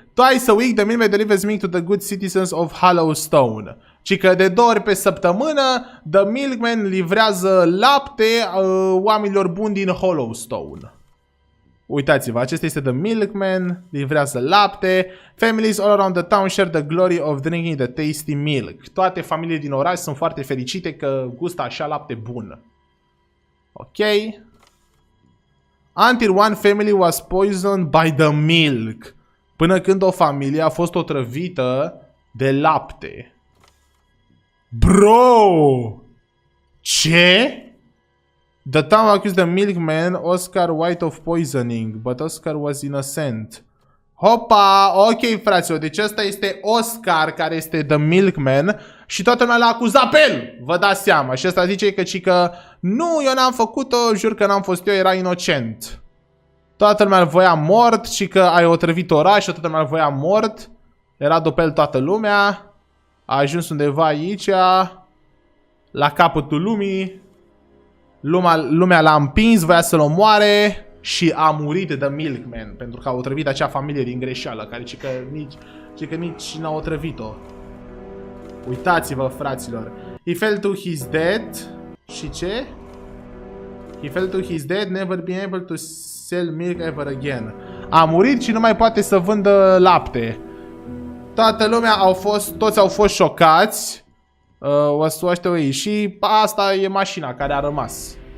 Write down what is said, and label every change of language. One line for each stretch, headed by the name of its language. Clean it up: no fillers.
English: Twice a week, the milkman delivers milk to the good citizens of Hollowstone.
Romanian: Ci că de 2 ori pe săptămână, The Milkman livrează lapte oamenilor buni din Hollowstone. Uitați-vă, acesta este The Milkman, livrează lapte.
English: Families all around the town share the glory of drinking the tasty milk.
Romanian: Toate familiile din oraș sunt foarte fericite că gustă așa lapte bun. Ok.
English: Until one family was poisoned by the milk.
Romanian: Până când o familie a fost otrăvită de lapte. Bro! Ce?
English: The town accused the milkman, Oscar White, of poisoning, but Oscar was innocent.
Romanian: Hopa! Ok, fraților, deci ăsta este Oscar, care este The Milkman, și toată lumea l-a acuzat pe el, vă dați seama. Și ăsta zice că nu, eu n-am făcut-o, jur că n-am fost eu, era inocent. Toată lumea îl voia mort și că ai otrăvit orașul, toată lumea îl voia mort. Era după el toată lumea. A ajuns undeva aici, la capătul lumii. Lumea l-a împins, voia să-l omoare și a murit The Milkman pentru că a otrăvit acea familie din greșeală, care zice că nici n-a otrăvit-o. Uitați-vă, fraților.
English: He fell to his death.
Romanian: Și ce?
English: He fell to his death, never been able to sell milk ever again.
Romanian: A murit și nu mai poate să vândă lapte. Toată lumea toți au fost șocați. O să aștept și asta e mașina care a rămas.